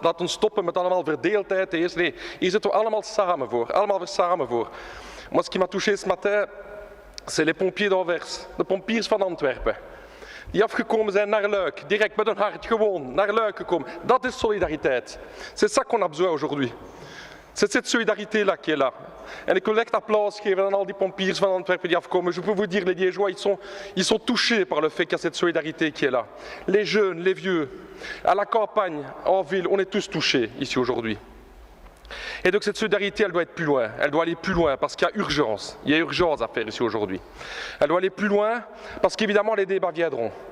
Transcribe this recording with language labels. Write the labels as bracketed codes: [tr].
[nl] Laat ons stoppen met allemaal verdeeldheid. Nee, hier zitten we allemaal samen voor. [fr] Moi, ce qui m'a touché ce matin, c'est les pompiers d'Anvers, [nl] de pompiers van Antwerpen. Die afgekomen zijn naar Luik, direct met hun hart, gewoon naar Luik gekomen. Dat is solidariteit. [fr] C'est ça qu'on a besoin aujourd'hui. C'est cette solidarité-là qui est là. [nl] En ik wil echt applaus geven aan al die pompiers van Antwerpen die afkomen. [fr] Je peux vous dire, les Liégeois, ils sont touchés par le fait qu'il y a cette solidarité qui est là. Les jeunes, les vieux, à la campagne, en ville, on est tous touchés ici aujourd'hui. Et donc cette solidarité, elle doit être plus loin. Elle doit aller plus loin parce qu'il y a urgence. Il y a urgence à faire ici aujourd'hui. Elle doit aller plus loin parce qu'évidemment les débats viendront.